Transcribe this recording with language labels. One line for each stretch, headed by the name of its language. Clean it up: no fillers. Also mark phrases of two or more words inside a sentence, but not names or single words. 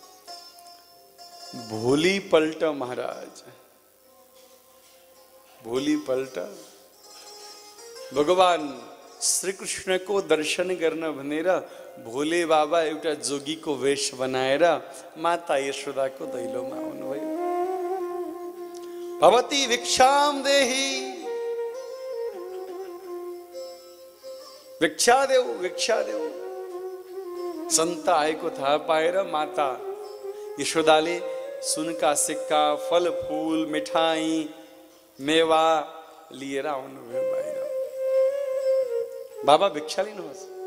Nepali: भोलि पल्ट महाराज, भोलि पल्ट भगवान श्री कृष्ण को दर्शन गर्न भनेर भोले बाबा एउटा जोगीको वेश बनाएर माता यशोदाको दैलोमा आउनुभयो।
Sanskrit: भवती भिक्षाम देहि,
Nepali: भिक्षा देऊ, भिक्षा देऊ। सन्त आएको थाहा पाएर माता यशोदाले सुनका सिक्का, फल फूल, मिठाई, मेवा लिएर आउनुभयो बाहिर। बाबा भिक्षा लिनुहोस्।